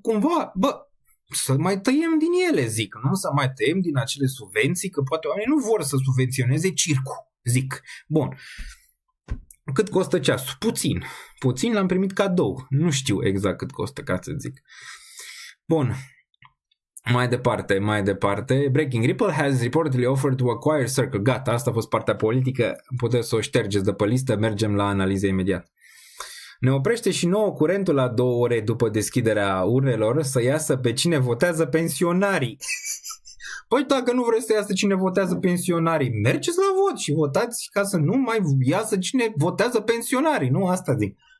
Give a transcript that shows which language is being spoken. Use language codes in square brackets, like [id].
[ro] Cumva, să mai tăiem din ele, zic, nu? Să mai tăiem din acele subvenții, că poate oamenii nu vor să subvenționeze circul, zic. Bun. Cât costă ceasul? Puțin l-am primit cadou. Nu știu exact cât costă, ca să zic. Bun. Mai departe. Breaking. [en] Ripple has reportedly offered to acquire Circle. [ro] Gata, asta a fost partea politică. Puteți să o ștergeți de pe listă. Mergem la analiză imediat. Ne oprește și nouă curentul la 2 ore după deschiderea urnelor să iasă pe cine votează pensionarii. Păi dacă nu vreți să iasă cine votează pensionarii, mergeți la vot și votați ca să nu mai iasă cine votează pensionarii, nu? Asta zic.